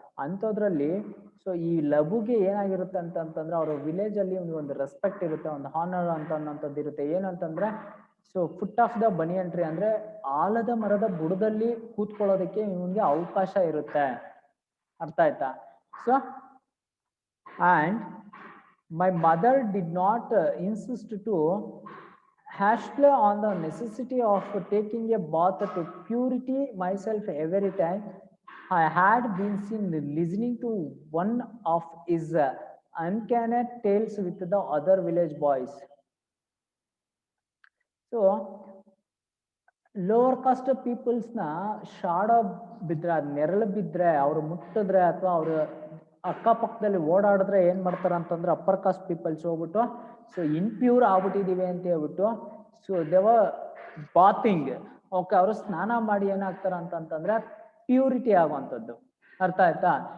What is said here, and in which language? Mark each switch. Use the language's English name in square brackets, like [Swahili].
[Kannada] ಅಂಥದ್ರಲ್ಲಿ ಸೊ ಈ ಲಘುಗೆ ಏನಾಗಿರುತ್ತೆ ಅಂತಂತಂದ್ರೆ ಅವ್ರ ವಿಲೇಜಲ್ಲಿ ಒಂದು ರೆಸ್ಪೆಕ್ಟ್ ಇರುತ್ತೆ, ಒಂದು ಹಾನರ್ ಅಂತ ಅನ್ನೋಂಥದ್ದು ಇರುತ್ತೆ. ಏನಂತಂದ್ರೆ so [English] foot of the banyan tree [Kannada] ಅಂದ್ರೆ ಆಲದ ಮರದ ಬುಡದಲ್ಲಿ ಕೂತ್ಕೊಳ್ಳೋದಕ್ಕೆ ಇವನಿಗೆ ಅವಕಾಶ ಇರುತ್ತೆ. ಅರ್ಥ ಆಯ್ತಾ? [English] So and my mother did not insist to hassle on the necessity of taking a bath to purity myself every time I had been seen listening to one of his uncanny tales with the other village boys. [Kannada] So [English] lower caste ಪೀಪಲ್ಸ್ನ shadow [Kannada] ಬಿದ್ರೆ, ಅದು ನೆರಳು ಬಿದ್ದರೆ, ಅವರು ಮುಟ್ಟಿದ್ರೆ ಅಥವಾ ಅವರು ಅಕ್ಕಪಕ್ಕದಲ್ಲಿ ಓಡಾಡಿದ್ರೆ ಏನು ಮಾಡ್ತಾರೆ ಅಂತಂದ್ರೆ [English] upper caste peoples [Kannada] ಹೋಗ್ಬಿಟ್ಟು ಸೊ ಇನ್ಪ್ಯೂರ್ ಆಗ್ಬಿಟ್ಟಿದ್ದೀವಿ ಅಂತ ಹೇಳ್ಬಿಟ್ಟು [English] so they were bathing, [Kannada] ಓಕೆ, ಅವರು ಸ್ನಾನ ಮಾಡಿ ಏನಾಗ್ತಾರೆ ಅಂತಂತಂದ್ರೆ ಪ್ಯೂರಿಟಿ ಆಗುವಂಥದ್ದು. ಅರ್ಥ ಆಯ್ತಾ?